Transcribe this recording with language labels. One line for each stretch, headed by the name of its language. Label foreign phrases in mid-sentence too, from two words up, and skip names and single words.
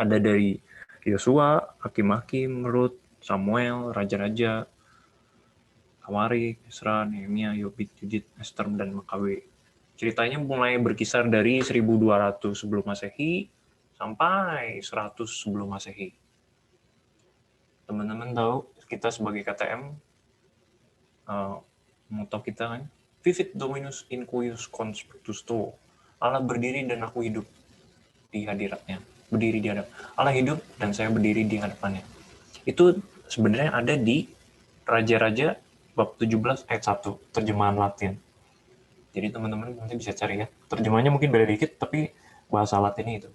Indonesian: Ada dari Yosua, Hakim-Hakim, Rut, Samuel, Raja-Raja, Hamarik, Esra, Nehemia, Yobit, Yudit, Ester, dan Makabe. Ceritanya mulai berkisar dari 1200 sebelum Masehi sampai 100 sebelum Masehi. Teman-teman tahu kita sebagai KTM, moto kita kan,
Latin: Vivit Dominus in cuius conspectus tuo.
Indonesian: Allah berdiri dan aku hidup di hadiratnya. Berdiri di hadap. Allah hidup dan saya berdiri di hadapannya. Itu sebenarnya ada di Raja-Raja bab 17 ayat 1, terjemahan Latin. Jadi teman-teman nanti bisa cari ya. Terjemahannya mungkin beda dikit, tapi bahasa Latinnya itu.